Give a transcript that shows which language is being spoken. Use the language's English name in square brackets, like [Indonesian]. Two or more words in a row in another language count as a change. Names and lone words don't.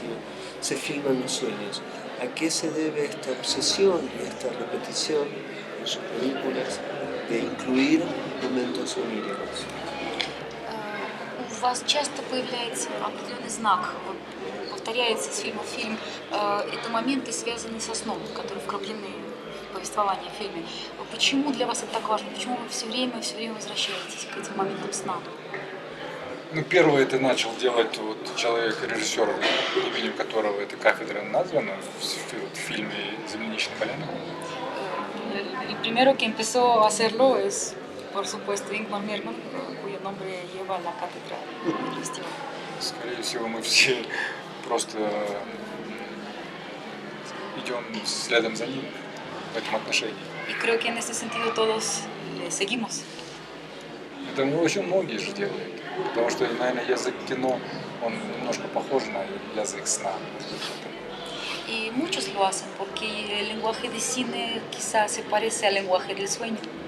[Spanish] Se filman los sueños. ¿A qué se debe esta obsesión y esta repetición en sus películas de incluir momentos oníricos? [Russian] У вас часто появляется определенный знак, вот, повторяется с фильма в фильм. Это моменты, связанные со сном, которые вкраплены в повествование в фильме. Почему для вас это так важно? Почему вы все время возвращаетесь к этим моментам сна? Ну, первое это начал делать вот человек-режиссер, именем которого эта кафедра названа в фильме «Земляничная поляна». [Spanish] El primero que empezó a hacerlo es, por supuesto, Ingmar Bergman, cuyo nombre lleva la cátedra del festival. [Russian] Скорее всего, мы все просто идем следом за ним в этом отношении. [Spanish] Y creo que en ese sentido todos le seguimos. [Russian] Это очень многие же делают. Потому что, наверное, язык кино, он немножко похож на язык сна. [Spanish] Y muchos lo hacen porque el lenguaje de cine quizás se parece al lenguaje del sueño.